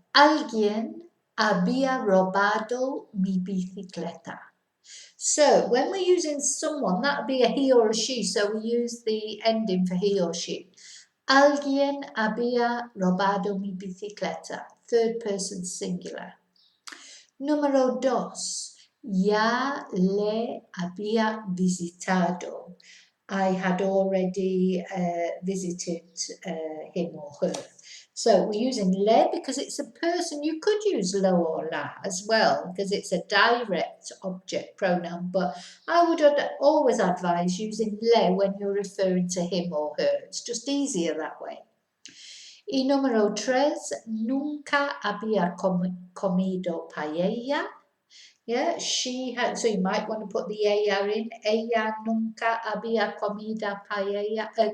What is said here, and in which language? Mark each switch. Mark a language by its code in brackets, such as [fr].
[es] Alguien había robado mi bicicleta. [en] So when we're using someone, that would be a he or a she, so we use the ending for he or she. [es] Alguien había robado mi bicicleta. [en] Third person singular. [es] Número 2. Ya le había visitado. [en] I had already visited him or her. So we're using le because it's a person. You could use lo or la as well because it's a direct object pronoun, but I would always advise using le when you're referring to him or her. It's just easier that way. [es] Y número 3, nunca había comido paella. [en] Yeah, she had, so you might want to put the ella in. [es] Ella nunca había comido paella.